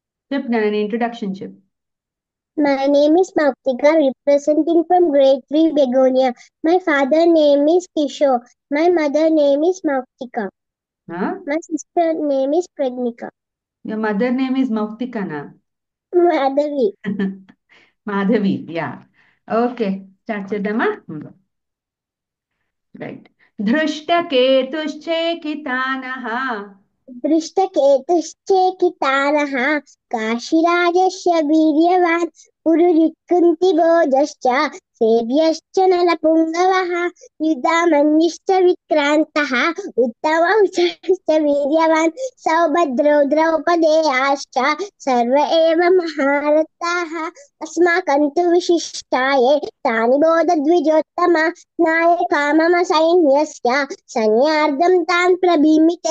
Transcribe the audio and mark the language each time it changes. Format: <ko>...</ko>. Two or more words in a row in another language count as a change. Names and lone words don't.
<te>చెప్పు నేను ఇంట్రొడక్షన్ చెప్పు.</te> <en>My name is Mautika, representing from grade 3 Begonia. My father name is Kishore. My mother name is Mautika. My sister name is Pregnika. Your mother name is Mauktikana? Madhavi.</en> <te>మాధవి, యా. ఓకే, స్టార్ట్ చేద్దామా? రైట్.</te> <sa>धृष्टकेतुश्चेकितानः दृष्टकेतुश्चेकितानः काशीराजस्य वीर्यवान् पुरुरित्कुन्तिभोजश्च सेव्यश्च नलपुङ्गवः युधामन्युश्च विक्रान्तः उत्तमौषश्च वीर्यवान् सौभद्रौ द्रौपदेयाश्च सर्व एव महारथाः अस्माकं तु विशिष्टाये तानि बोधद्विजोत्तम नायका मम सैन्यस्य सैन्यार्धं तान् प्रभीमिते</sa>